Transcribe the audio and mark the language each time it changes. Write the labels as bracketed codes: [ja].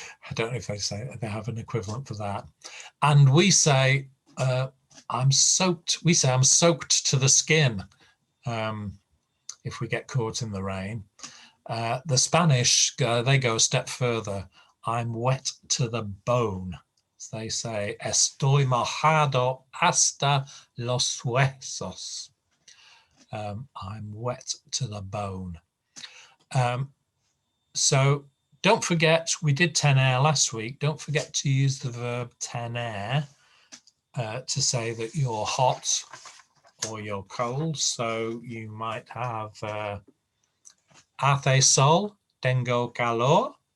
[en] I don't know if they have an equivalent for that. And we say, I'm soaked. We say I'm soaked to the skin if we get caught in the rain. The Spanish, they go a step further. I'm wet to the bone. [es] They say, estoy mojado hasta los huesos. [en] I'm wet to the bone. So don't forget, we did tener last week. Don't forget to use the verb tener to say that you're hot or you're cold. So you might have [es] hace sol, tengo calor.